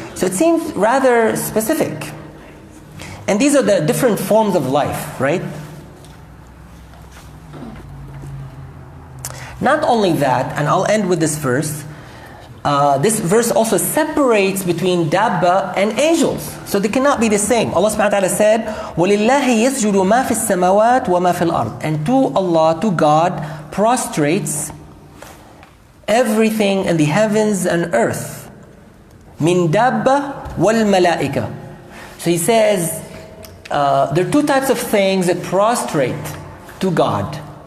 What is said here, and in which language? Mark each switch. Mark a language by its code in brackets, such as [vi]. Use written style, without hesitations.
[en] So it seems rather specific. And these are the different forms of life, right? Not only that, and I'll end with this verse. This verse also separates between dabba and angels. So they cannot be the same. [ar] Allah subhanahu wa ta'ala said, وَلِلَّهِ يَسْجُدُ مَا فِي السَّمَوَاتِ وَمَا فِي الْأَرْضِ. [en] And to Allah, to God, prostrates everything in the heavens and earth. [ar] مِن دَابَّةٍ وَالْمَلَائِكَةِ. [en] So he says, there are 2 types of things that prostrate to God.